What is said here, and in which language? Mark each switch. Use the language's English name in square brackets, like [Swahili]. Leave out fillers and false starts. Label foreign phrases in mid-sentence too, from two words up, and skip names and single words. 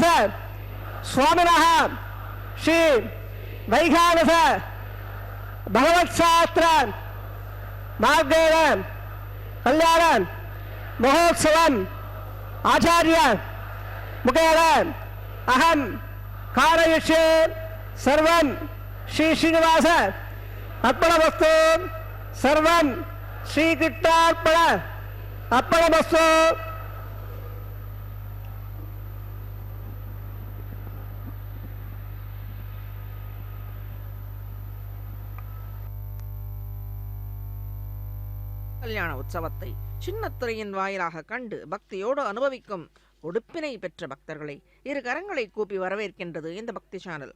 [Sanskrit] स्वामिनः श्री वैखानस भगवत्शास्त्र मार्गेण कल्याण महोत्सवम् आचार्य मुखेन अहं कारयिष्ये सर्वं श्री श्रीनिवास अर्पणमस्तु सर्वं श्रीकृष्णार्पण अर्पणमस्तु. [Tamil] கல்யாண உற்சவத்தை சின்னத்திரையின் வாயிலாக கண்டு பக்தியோடு அனுபவிக்கும் உடுப்பினை பெற்ற பக்தர்களை இரு கரங்களை கூப்பி வரவேற்கின்றது இந்த பக்தி சேனல்.